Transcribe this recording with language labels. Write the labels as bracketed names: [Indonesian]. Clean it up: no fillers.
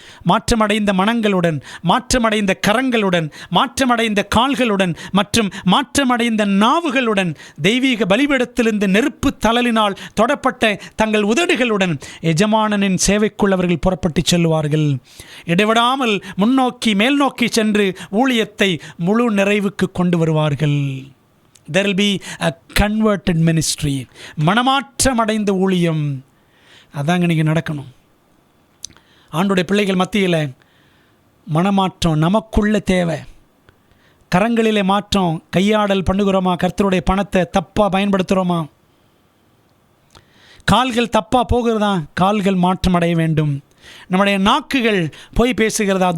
[Tamil] மாற்றமடைந்த மனங்களுடன், மாற்றமடைந்த கரங்களுடன், மாற்றமடைந்த கால்களுடன் மற்றும் மாற்றமடைந்த நாவுகளுடன், தெய்வீக பலிபீடத்திலிருந்து நெருப்பு தழலினால் தொடப்பட்ட தங்கள் உதடுகளுடன் எஜமானனின் சேவைக்குள் அவர்கள் புறப்பட்டு செல்வார்கள். இடைவிடாமல் முன்னோக்கி மேல் நோக்கி சென்று ஊழியத்தை முழு நிறைவுக்கு கொண்டு வருவார்கள். [English] There will be a converted ministry. [Tamil] மனமாற்றமடைந்த ஊழியம். அதாங்க இன்றைக்கி நடக்கணும். ஆண்டுடைய பிள்ளைகள் மத்தியில் மனமாற்றம் நமக்குள்ள தேவை. கரங்களிலே மாற்றம். கையாடல் பண்ணுகிறோமா? கர்த்தருடைய பணத்தை தப்பாக பயன்படுத்துகிறோமா? கால்கள் தப்பாக போகிறதா? கால்கள் மாற்றம் அடைய வேண்டும். நம்முடைய நாக்குகள் போய் பேசுகிறதா?